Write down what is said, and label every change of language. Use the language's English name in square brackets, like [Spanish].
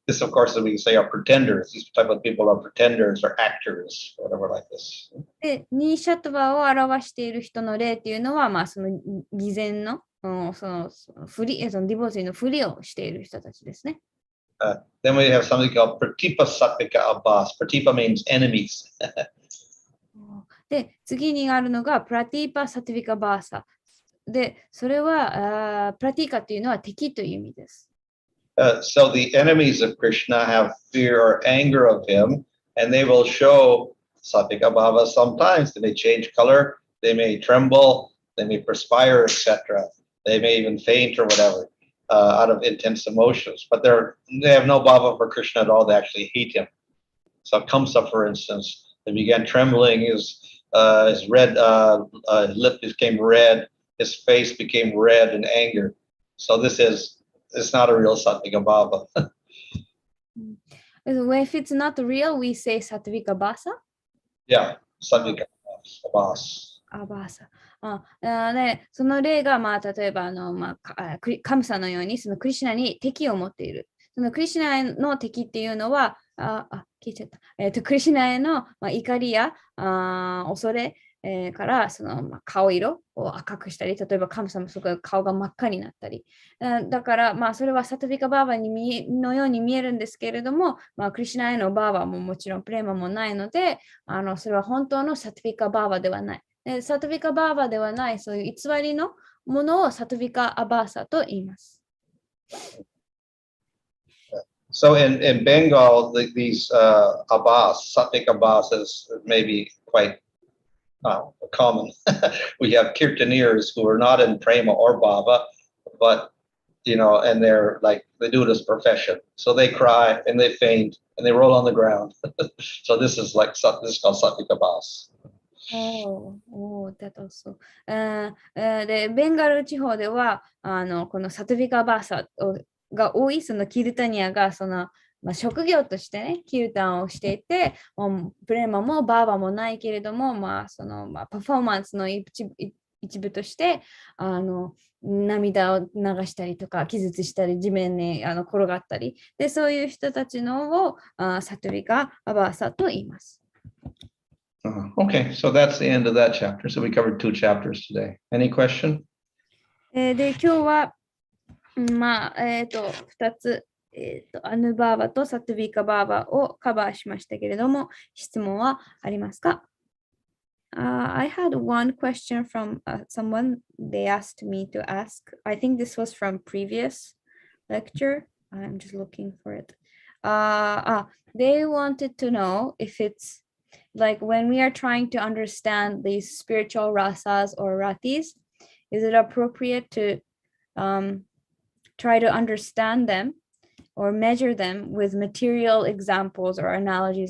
[English] This, of course, we can say are pretenders. These type of people are pretenders or actors, or whatever like this. [Japanese] で、ニーシャトバを表している人の例っていうのは、その偽善の、そのディボーシーのふりをしている人たちですね。 [English] Then we have something called Pratipa Sattvika Abbas. Pratipa means enemies. [Japanese] で、次にあるのがプラティーパ・サティビカ・バーサ。で、それはプラティーカっていうのは敵という意味です。 [English] So the enemies of Krishna have fear or anger of him, and they will show Sattvika Bhava sometimes. They may change color, they may tremble, they may perspire, etc. They may even faint or whatever out of intense emotions. But they have no bhava for Krishna at all. They actually hate him. So Kamsa, for instance, they began trembling. His red lip became red. His face became red in anger. So it's not a real Sattvika Bhava. If it's not real, we say Sattvika Bhasa? Yeah, Sattvika Bhasa. [Japanese] バーサ。で、その例が、例えばカムサのように、そのクリシュナに敵を持っている。そのクリシュナへの敵っていうのは、聞いちゃった。クリシュナへの、怒りや恐れ、からその、顔色を赤くしたり、例えばカムサもそこ顔が真っ赤になったり。だから、それはサトヴィカバーバのように見えるんですけれども、クリシュナへのバーバももちろんプレーマもないので、それは本当のサトヴィカバーバではない。サトヴィカバーバではない、そういう偽りのものをサトヴィカアバーサと言います。 [English] So in Bengal, these Abbas, Sattvik Abbas is maybe quite common. We have kirtaneers who are not in prema or bhava, but and they do it as profession. So they cry and they faint and they roll on the ground. So this is called Sattvik Abbas. That also. [Japanese] で、ベンガル地方ではこのサトヴィカバーサが多い、そのキルタニアがその、職業としてね、キルタンをしていて、プレーマもバーバもないけれども、そのパフォーマンスの一部として涙を流したりとか、気絶したり、地面に転がったり、で、そういう人たちのをサトヴィカバーサと言います。 [English] Okay, so that's the end of that chapter. So we covered 2 chapters today. Any question? [Japanese] で、今日は、2つ、アヌバーバとサトゥビカバーバをカバーしましたけれども、質問はありますか？ [English] I had one question from someone they asked me to ask. I think this was from previous lecture. I'm just looking for it. They wanted to know if it's like when we are trying to understand these spiritual rasas or ratis, is it appropriate to try to understand them or measure them with material examples or analogies?